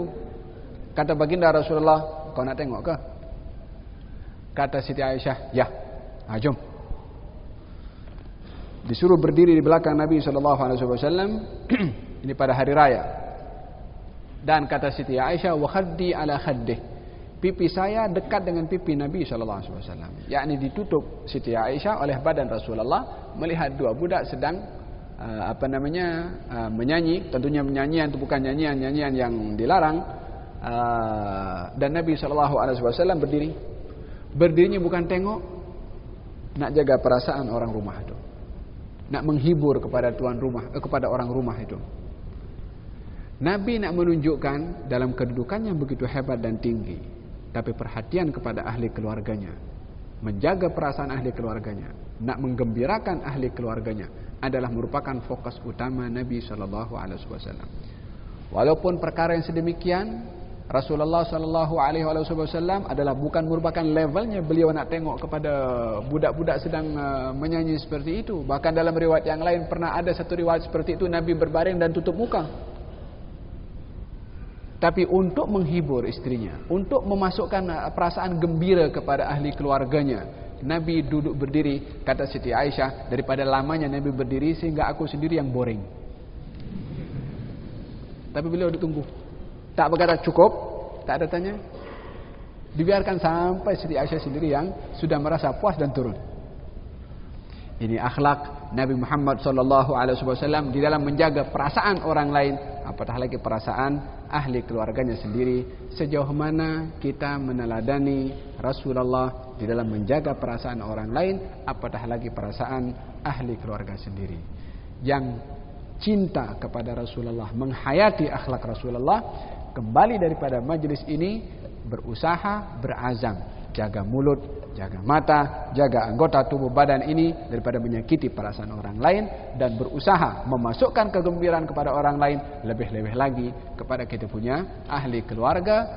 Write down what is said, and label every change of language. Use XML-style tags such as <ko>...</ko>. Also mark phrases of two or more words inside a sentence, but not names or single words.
<ms>Kata baginda Rasulullah, kau nak tengok ke? Kata Siti Aisyah, ya, jom. Disuruh berdiri di belakang Nabi</ms> <ar>صلى الله عليه وسلم</ar> <ms>ini pada hari raya. Dan kata Siti Aisyah,</ms> <ar>وخدي على خده,</ar> <ms>pipi saya dekat dengan pipi Nabi</ms> <ar>صلى الله عليه وسلم.</ar> <ms>Yakni ditutup Siti Aisyah oleh badan Rasulullah melihat dua budak sedang menyanyi. Tentunya nyanyian itu bukan nyanyian yang dilarang. Dan Nabi</ms> <ar>صلى الله عليه وسلم</ar> <ms>berdiri. Berdirinya bukan tengok, nak jaga perasaan orang rumah itu. Nak menghibur kepada tuan rumah, kepada orang rumah itu. Nabi nak menunjukkan dalam kedudukan yang begitu hebat dan tinggi, tapi perhatian kepada ahli keluarganya, menjaga perasaan ahli keluarganya, nak menggembirakan ahli keluarganya adalah merupakan fokus utama Nabi</ms> <ar>صلى الله عليه وسلم.</ar> <ms>Walaupun perkara yang sedemikian, Rasulullah</ms> <ar>صلى الله عليه وسلم</ar> <ms>adalah bukan merupakan levelnya beliau nak tengok kepada budak-budak sedang menyanyi seperti itu. Bahkan dalam riwayat yang lain pernah ada satu riwayat seperti itu, Nabi berbaring dan tutup muka. Tapi untuk menghibur istrinya, untuk memasukkan perasaan gembira kepada ahli keluarganya, Nabi duduk berdiri. Kata Siti Aisyah, daripada lamanya Nabi berdiri sehingga aku sendiri yang boring. Tapi beliau ditunggu, tak berkata cukup, tak ada tanya. Dibiarkan sampai Siti Aisyah sendiri yang sudah merasa puas dan turun. Ini akhlak Nabi Muhammad</ms> <ar>صلى الله عليه وسلم</ar> <ms>di dalam menjaga perasaan orang lain, apatah lagi perasaan ahli keluarganya sendiri. Sejauh mana kita meneladani Rasulullah di dalam menjaga perasaan orang lain, apatah lagi perasaan ahli keluarga sendiri. Yang cinta kepada Rasulullah, menghayati akhlak Rasulullah, kembali daripada majlis ini berusaha, berazam, jaga mulut, jaga mata, jaga anggota tubuh badan ini daripada menyakiti perasaan orang lain, dan berusaha memasukkan kegembiraan kepada orang lain, lebih-lebih lagi kepada kita punya ahli keluarga.</ms>